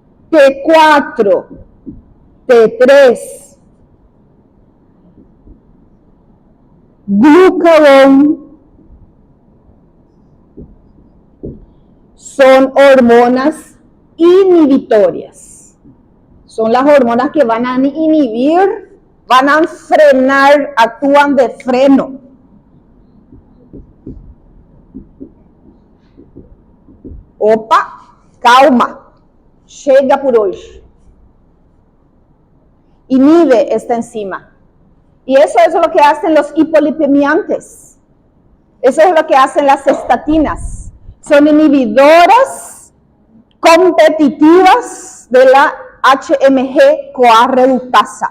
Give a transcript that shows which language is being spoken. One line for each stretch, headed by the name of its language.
Spanish: T4, T3, glucagón, son hormonas inhibitorias. Son las hormonas que van a inhibir, van a frenar, actúan de freno.
Portuguese: Opa, calma, chega por hoje.
Spanish: Inhibe esta enzima. Y eso es lo que hacen los hipolipemiantes. Eso es lo que hacen las estatinas. Son inhibidoras competitivas de la HMG-CoA reductasa.